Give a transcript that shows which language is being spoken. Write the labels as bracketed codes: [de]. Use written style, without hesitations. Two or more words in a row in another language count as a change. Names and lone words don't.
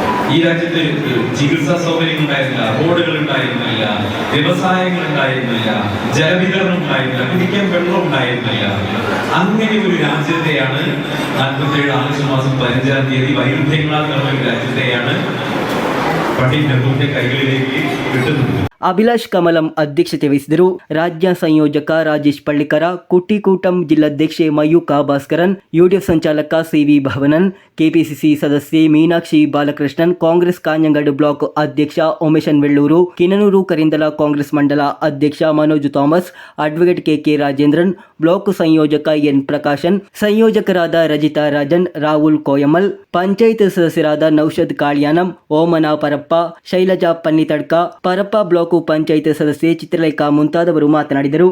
[ml] ഈ രാജ്യത്ത് ചികിത്സാ സൗകര്യങ്ങൾ ഉണ്ടായിരുന്നില്ല, റോഡുകൾ ഉണ്ടായിരുന്നില്ല, വ്യവസായങ്ങൾ ഉണ്ടായിരുന്നില്ല, ജലവിതരണം ഉണ്ടായിരുന്നില്ല, കുടിക്കാൻ വെള്ളം ഉണ്ടായിരുന്നില്ല. അങ്ങനെ ഒരു രാജ്യത്തെയാണ് 47 ആഗസ്റ്റ് മാസം 15-ാം തീയതി വൈരുദ്ധ്യങ്ങളാൽ നിറഞ്ഞ ഒരു രാജ്യത്തെയാണ് പണ്ഡിറ്റ് നെഹ്റുവിന്റെ കൈകളിലേക്ക് കിട്ടുന്നത്. [kn] ಅಭಿಲಾಷ್ ಕಮಲಂ ಅಧ್ಯಕ್ಷತೆ ವಹಿಸಿದರು. ರಾಜ್ಯ ಸಂಯೋಜಕ ರಾಜೇಶ್ ಪಳ್ಳಿಕರ, ಕುಟ್ಟಿಕೂಟಂ ಜಿಲ್ಲಾಧ್ಯಕ್ಷೆ ಮಯೂಕಾ ಭಾಸ್ಕರನ್, ಯುಡಿಎಫ್ ಸಂಚಾಲಕ ಸಿವಿ ಭವನನ್, ಕೆಪಿಸಿಸಿ ಸದಸ್ಯೆ ಮೀನಾಕ್ಷಿ ಬಾಲಕೃಷ್ಣನ್, ಕಾಂಗ್ರೆಸ್ ಕಾಂಜಂಗಾಡು ಬ್ಲಾಕ್ ಅಧ್ಯಕ್ಷ ಉಮೇಶನ್ ವೆಳ್ಳೂರು, ಕಿನನೂರು ಕರಿಂದಲ ಕಾಂಗ್ರೆಸ್ ಮಂಡಲ ಅಧ್ಯಕ್ಷ ಮನೋಜ್ ಥಾಮಸ್, ಅಡ್ವೊಕೇಟ್ ಕೆ ರಾಜೇಂದ್ರನ್, ಬ್ಲಾಕ್ ಸಂಯೋಜಕ ಎನ್ ಪ್ರಕಾಶನ್, ಸಂಯೋಜಕರಾದ ರಜಿತಾ ರಾಜನ್, ರಾಹುಲ್ ಕೋಯಮಲ್, ಪಂಚಾಯತ್ ಸದಸ್ಯರಾದ ನೌಷದ್ ಕಾಳಿಯಾನಂ, ಓಮನಾ ಪರಪ್ಪ, ಶೈಲಜಾ ಪನ್ನಿತಡ್ಕ, ಪರಪ್ಪ ಬ್ಲಾಕ್ ಪಂಚಾಯತ್ ಸದಸ್ಯೆ ಚಿತ್ರಲೇಖಾ ಮುಂತಾದವರು ಮಾತನಾಡಿದರು.